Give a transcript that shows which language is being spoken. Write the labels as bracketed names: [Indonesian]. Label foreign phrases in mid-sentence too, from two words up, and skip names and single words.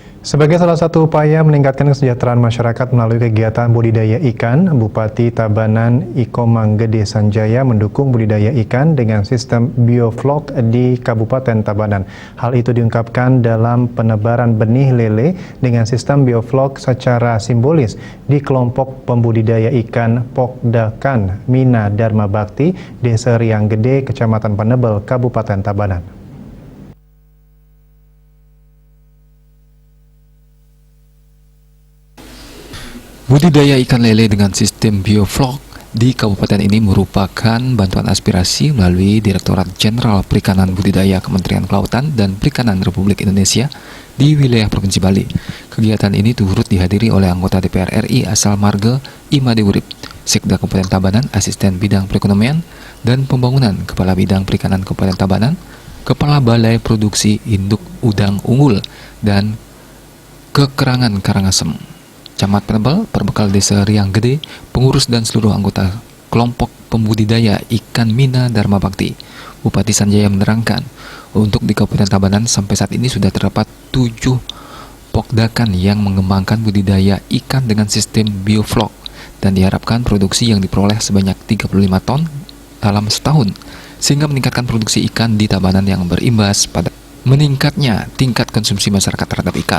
[Indonesian] Sebagai salah satu upaya meningkatkan kesejahteraan masyarakat melalui kegiatan budidaya ikan, Bupati Tabanan Iko Manggede Sanjaya mendukung budidaya ikan dengan sistem bioflok di Kabupaten Tabanan. Hal itu diungkapkan dalam penebaran benih lele dengan sistem bioflok secara simbolis di kelompok pembudidaya ikan Pokdakan Mina Dharma Bakti, Desa Riang Gede, Kecamatan Panebel, Kabupaten Tabanan. Budidaya ikan lele dengan sistem bioflok di kabupaten ini merupakan bantuan aspirasi melalui Direktorat Jenderal Perikanan Budidaya Kementerian Kelautan dan Perikanan Republik Indonesia di wilayah Provinsi Bali. Kegiatan ini turut dihadiri oleh anggota DPR RI asal Marga Imade Urip, Sekda Kabupaten Tabanan, Asisten Bidang Perekonomian dan Pembangunan, Kepala Bidang Perikanan Kabupaten Tabanan, Kepala Balai Produksi Induk Udang Unggul dan Kekerangan Karangasem, Camat Panebel, Perbekal Desa Riang Gede, pengurus dan seluruh anggota kelompok pembudidaya ikan Mina Dharma Bakti. Bupati Sanjaya menerangkan, untuk di Kabupaten Tabanan sampai saat ini sudah terdapat 7 pokdakan yang mengembangkan budidaya ikan dengan sistem bioflok dan diharapkan produksi yang diperoleh sebanyak 35 ton dalam setahun, sehingga meningkatkan produksi ikan di Tabanan yang berimbas pada meningkatnya tingkat konsumsi masyarakat terhadap ikan.